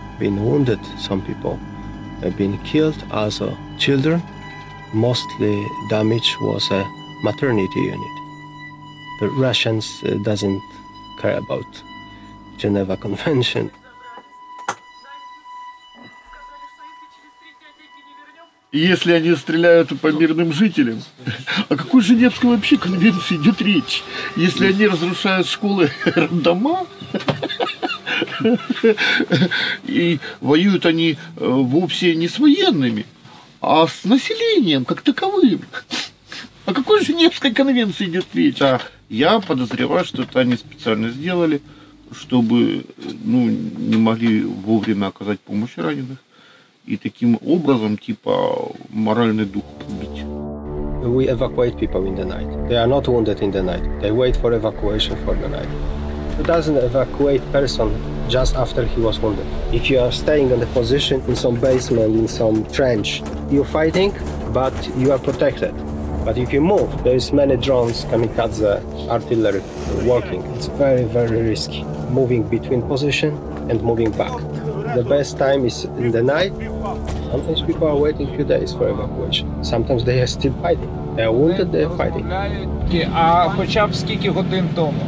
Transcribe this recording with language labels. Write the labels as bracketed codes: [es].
[en] been wounded, some people have been killed, also children. Mostly damage was a maternity unit. The Russians doesn't care about Geneva Convention. [ru] Если они стреляют по мирным жителям, о какой Женевской вообще конвенции идет речь? Если они разрушают школы, дома, и воюют они вовсе не с военными, а с населением как таковым. О какой Женевской конвенции идет речь? А я подозреваю, что это они специально сделали, чтобы не могли вовремя оказать помощь раненых. И таким образом, типа, моральный дух побить. [en] We evacuate people in the night. They are not wounded in the night. They wait for evacuation for the night. It doesn't evacuate person just after he was wounded. If you are staying in the position in some basement, in some trench, you're fighting, but you are protected. But if you move, there is many drones, kamikaze, artillery working. It's very, very risky. Moving between position and moving back. The best time is in the night. Sometimes people are waiting a few days for evacuation. Sometimes they are still fighting. They are wounded, they are fighting. [uk] А хоча б скільки годин тому?